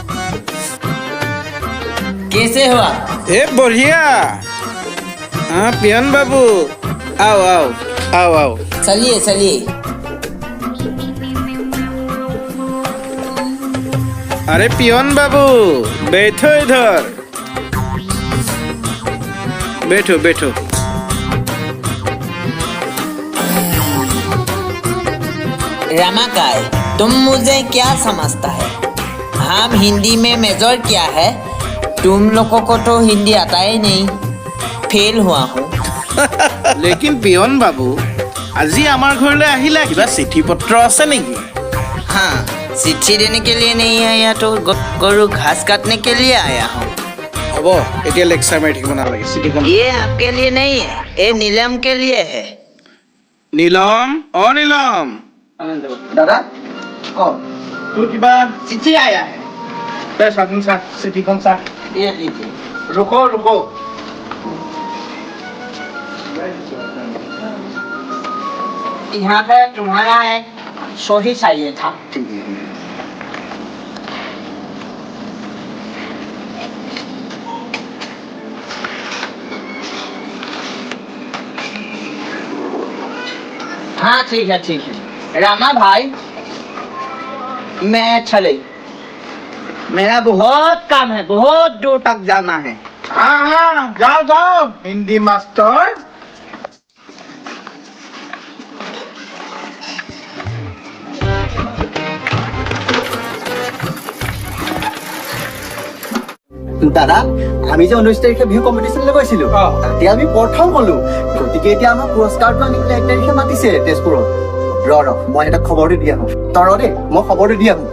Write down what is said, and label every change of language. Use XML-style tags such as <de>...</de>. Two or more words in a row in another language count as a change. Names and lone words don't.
<hi>कैसे हुआ? ए बढ़िया हाँ पियन बाबू आओ आओ आओ आओ चलिए चलिए। अरे पियन बाबू बैठो इधर बैठो बैठो रमाकांत तुम मुझे क्या समझता है? हम हिंदी में मेजर किया है, तुम लोगों को तो हिंदी आता ही नहीं, फेल हुआ हूँ। लेकिन पियन बाबू</hi> <as>আজি আমাৰ ঘৰলৈ আহিলা কিবা চিঠি পত্ৰ আছে নেকি?</as> <hi>हाँ चिट्ठी देने के लिए नहीं आया तो गरु घास काटने के लिए आया हूँ।</hi> <as>হ'ব এতিয়া লেকচাৰ মাৰি থাকিব নালাগে চিঠিখন</as> <hi>ये आपके लिए नहीं है, ये नीलम के लिए है।</hi> <as>নীলম অ নীলম</as> <hi>दादा कौन</hi> <as>তোৰ কিবা</as> <hi>चिट्ठी आया है</hi> <as>তই চাচোন চা চিঠিখন চা</as> <hi>ये लीजिए। रुको रुको यहाँ पे तुम्हारा एक सही चाहिए था। हाँ ठीक है रामा भाई मैं चले, मेरा बहुत काम है, बहुत दूर तक जाना है। हाँ जाओ जाओ हिंदी मास्टर</hi> <as>দাদা আমি যে 19 তাৰিখে বিহু কম্পিটিশ্যনলৈ গৈছিলো তাতে আমি প্ৰথম হলো গতিকে এতিয়া আমাৰ পুৰস্কাৰটো আনিবলৈ 1 তাৰিখে মাতিছে তেজপুৰত ৰ মই এটা খবৰটো দি আহোঁ তই মই খবৰটো দি আহোঁ</as>